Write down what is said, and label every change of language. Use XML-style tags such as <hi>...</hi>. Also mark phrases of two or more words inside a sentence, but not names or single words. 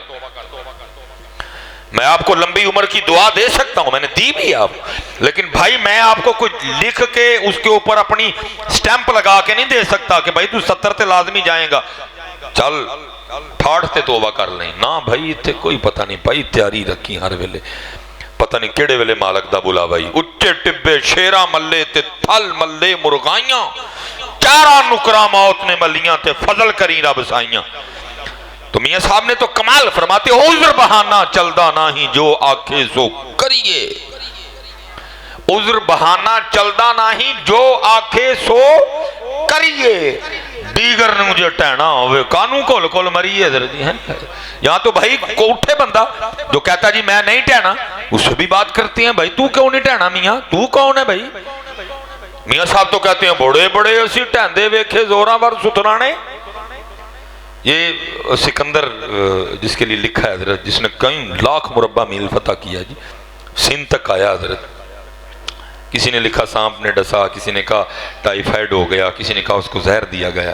<ur>میں آپ کو لمبی عمر کی دعا دے سکتا ہوں، میں نے دی بھی آپ، لیکن بھائی میں آپ کو کچھ لکھ کے اس کے اوپر اپنی سٹیمپ لگا کے نہیں دے سکتا کہ بھائی</ur> <pa>تو 70 تے لازمی جائیں گا، چل 68 تے توبہ کر لیں. نہ بھائی اتنے کوئی پتہ نہیں، بھائی تیاری رکھی ہر ویلے، پتہ نہیں کیڑے ویلے مالک دا بلا بھائی. اچے ٹبے شیرا ملے تے تھل ملے مرغائیاں، چارہ نکرا موت نے ملیاں تے فضل کری رب سائیاں.</pa> <ur>تو میاں صاحب نے تو کمال فرماتے</ur> <pa>عذر بہانہ چلدا نہ ہی جو آکھے سو کریے، عذر بہانہ چلدا نہ ہی جو آکھے سو کریے، دیگر نے مجھے ٹہنا ہوئے کانوں کول کول مریے.</pa> <ur>حضرت جی ہیں یہاں تو بھائی کو اٹھے بندہ جو کہتا جی میں نہیں ٹہنا، اس سے بھی بات کرتی ہیں بھائی تو کیوں نہیں ٹہنا میاں، تو کون ہے بھائی. میاں صاحب تو کہتے ہیں</ur> <pa>بڑے بڑے اسی ٹہندے ویکھے زوراں ور سترانے.</pa> <ur>یہ سکندر جس کے لیے لکھا ہے حضرت، جس نے کئی لاکھ مربع میل فتح کیا جی، سندھ تک آیا حضرت. کسی نے لکھا سانپ نے ڈسا، کسی نے کہا ٹائیفائڈ ہو گیا، کسی نے کہا اس کو زہر دیا گیا.</ur>